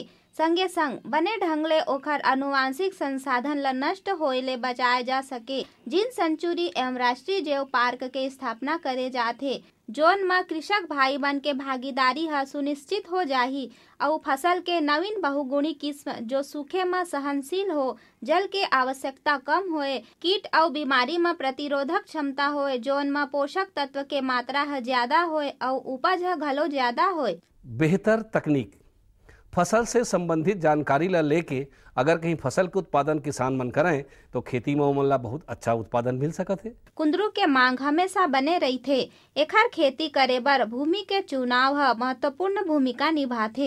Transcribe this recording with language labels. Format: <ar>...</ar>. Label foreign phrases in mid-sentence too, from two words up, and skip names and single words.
<hne>संगे संग बने ढंग ले ओखर अनुवांशिक संसाधन ला नष्ट होए ले बचाए जा सके। जीन सेंचुरी एवं राष्ट्रीय जैव पार्क के स्थापना करे जाथे, जोन में कृषक भाई बन के भागीदारी ह सुनिश्चित हो जाही और फसल के नवीन बहुगुणी किस्म जो सूखे में सहनशील हो, जल के आवश्यकता कम होए, कीट और बीमारी में प्रतिरोधक क्षमता होए, जोन में पोषक तत्व के मात्रा ह ज्यादा होए और उपज ह घलो ज्यादा होए। बेहतर तकनीक फसल से संबंधित जानकारी ला लेके अगर कहीं फसल के उत्पादन किसान मन करें तो खेती में ओमन ला बहुत अच्छा उत्पादन मिल सकत है। कुंदरू के मांग हमेशा बने रहीथे। एखर खेती करे बर भूमि के चुनाव ह महत्वपूर्ण भूमिका निभाथे।</hne>